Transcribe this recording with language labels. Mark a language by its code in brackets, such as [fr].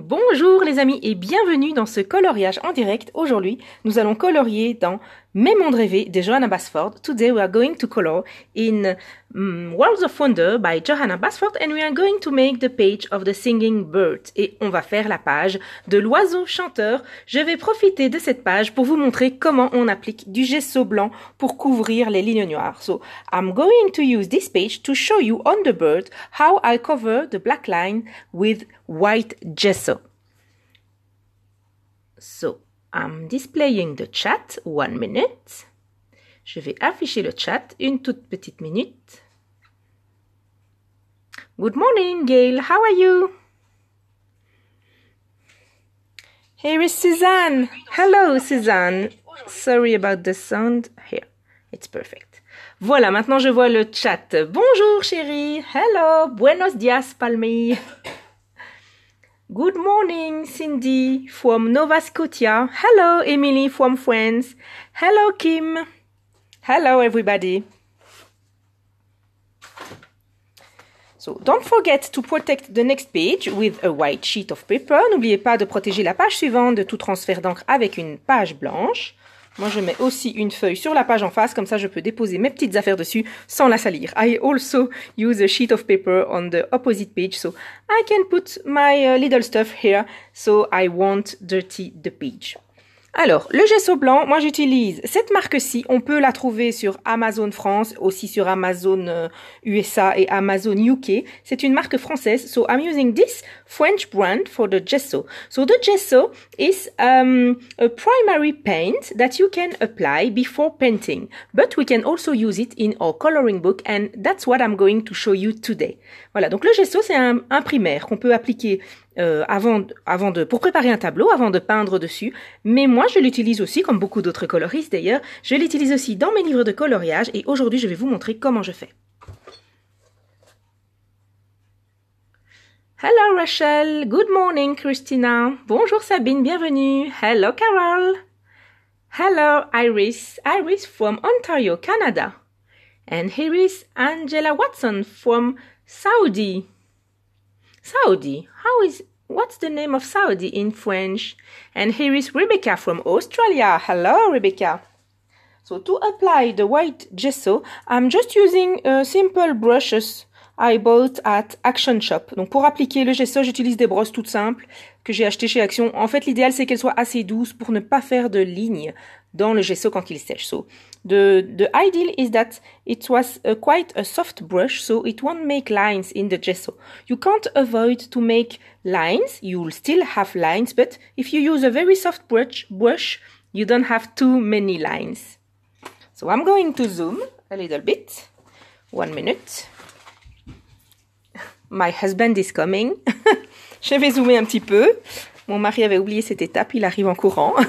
[fr] Bonjour les amis et bienvenue dans ce coloriage en direct. Aujourd'hui, nous allons colorier dans Mes mondes rêvés de Johanna Basford. [en] Today we are going to color in Worlds of Wonder by Johanna Basford and we are going to make the page of the singing bird. [fr] Et on va faire la page de l'oiseau chanteur. Je vais profiter de cette page pour vous montrer comment on applique du gesso blanc pour couvrir les lignes noires. [en] So, I'm going to use this page to show you on the bird how I cover the black line with white gesso. So, I'm displaying the chat, 1 minute. [fr] Je vais afficher le chat, une toute petite minute. [en] Good morning, Gail. How are you? Here is Suzanne. Hello, Suzanne. Sorry about the sound. Here, it's perfect. [fr] Voilà, maintenant je vois le chat. Bonjour, chérie. [en] Hello. [es] Buenos dias, [fr] Palmi. [en] Good morning, Cindy from Nova Scotia. Hello, Emily from France. Hello, Kim. Hello, everybody. So, don't forget to protect the next page with a white sheet of paper. [fr] N'oubliez pas de protéger la page suivante de tout transfert d'encre avec une page blanche. Moi, je mets aussi une feuille sur la page en face, comme ça je peux déposer mes petites affaires dessus sans la salir. [en] I also use a sheet of paper on the opposite page, so I can put my little stuff here, so I won't dirty the page. [fr] Alors, le gesso blanc, moi j'utilise cette marque-ci, on peut la trouver sur Amazon France, aussi sur Amazon USA et Amazon UK. C'est une marque française, [en] so I'm using this French brand for the gesso. So the gesso is a primary paint that you can apply before painting, but we can also use it in our coloring book and that's what I'm going to show you today. [fr] Voilà, donc le gesso c'est un primaire qu'on peut appliquer pour préparer un tableau, avant de peindre dessus. Mais moi, je l'utilise aussi, comme beaucoup d'autres coloristes d'ailleurs, je l'utilise aussi dans mes livres de coloriage et aujourd'hui, je vais vous montrer comment je fais. [en] Hello Rachel, good morning Christina. [fr] Bonjour Sabine, bienvenue. [en] Hello Carol. Hello Iris, Iris from Ontario, Canada. And here is Angela Watson from Saudi. Saudi, what's the name of Saudi in French? And here is Rebecca from Australia. Hello, Rebecca. So to apply the white gesso, I'm just using simple brushes I bought at Action Shop. [fr] Donc pour appliquer le gesso, j'utilise des brosses toutes simples que j'ai achetées chez Action. En fait, l'idéal c'est qu'elles soient assez douces pour ne pas faire de lignes dans le gesso quand il sèche. [en] So the ideal is that it was quite a soft brush, so it won't make lines in the gesso. You can't avoid to make lines. You'll still have lines, but if you use a very soft brush, you don't have too many lines. So I'm going to zoom a little bit. 1 minute. My husband is coming. [fr] Je vais zoomer un petit peu. Mon mari avait oublié cette étape, il arrive en courant.